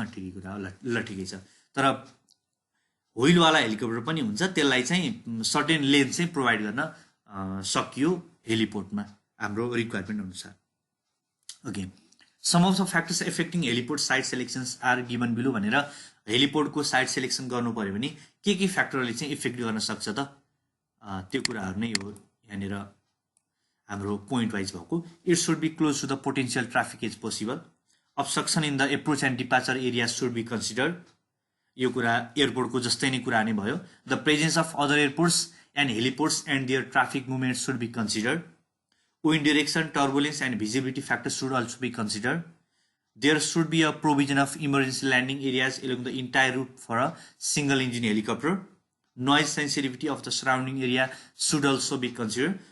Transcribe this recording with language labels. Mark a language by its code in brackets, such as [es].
[ne] ठिकै कुरा हो, ल ठिकै छ। तर व्हिलवाला हेलिकप्टर पनि हुन्छ, त्यसलाई चाहिँ सर्टेन लेन्थ चाहिँ प्रोभाइड गर्न सकियो हेलिपोर्टमा हाम्रो रिक्वायरमेन्ट अनुसार। Okay, [en] some of the factors affecting heliport site selections are given below [ne] भनेर हेलिपोर्टको साइट सेलेक्सन गर्नु पऱ्यो भने के फ्याक्टरले चाहिँ इफेक्ट गर्न सक्छ त, त्यो कुराहरू नै हो यहाँनिर हाम्रो पोइन्ट वाइज भएको। [en] It should be close to the potential traffic as possible. obstruction in the approach and departure areas should be considered. [ne] यो कुरा एयरपोर्टको जस्तै नै कुरा नै भयो। [en] The presence of other airports and heliports and their traffic movements should be considered. Wind direction, turbulence and visibility factors should also be considered. There should be a provision of emergency landing areas along the entire route for a single engine helicopter. Noise sensitivity of the surrounding area should also be considered.